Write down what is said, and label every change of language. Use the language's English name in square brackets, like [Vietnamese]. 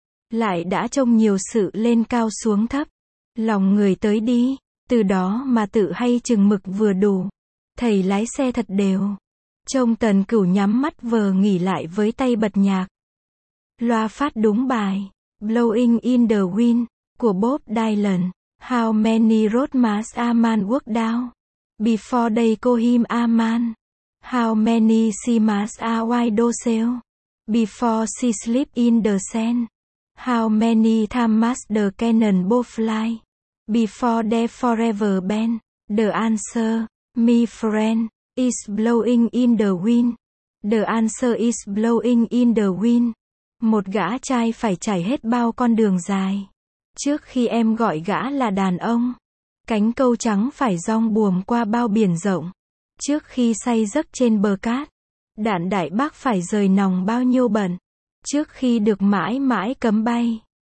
[Vietnamese] Lại đã trông nhiều sự lên cao xuống thấp, lòng người tới đi, từ đó mà tự hay chừng mực vừa đủ. Thầy lái xe thật đều. Trông Tần Cửu nhắm mắt vờ nghỉ lại với tay bật nhạc. Loa phát đúng bài Blowing in the Wind của Bob Dylan. [English] How many roads must a man walk down before they call him a man? How many seas must a widow sail before she sleep in the sand? How many times must the cannonball fly before they forever bend? The answer, my friend, is blowing in the wind. The answer is blowing in the wind. [Vietnamese] Một gã trai phải trải hết bao con đường dài trước khi em gọi gã là đàn ông. Cánh câu trắng phải rong buồm qua bao biển rộng trước khi say giấc trên bờ cát. Đạn đại bác phải rời nòng bao nhiêu bận trước khi được mãi mãi cấm bay.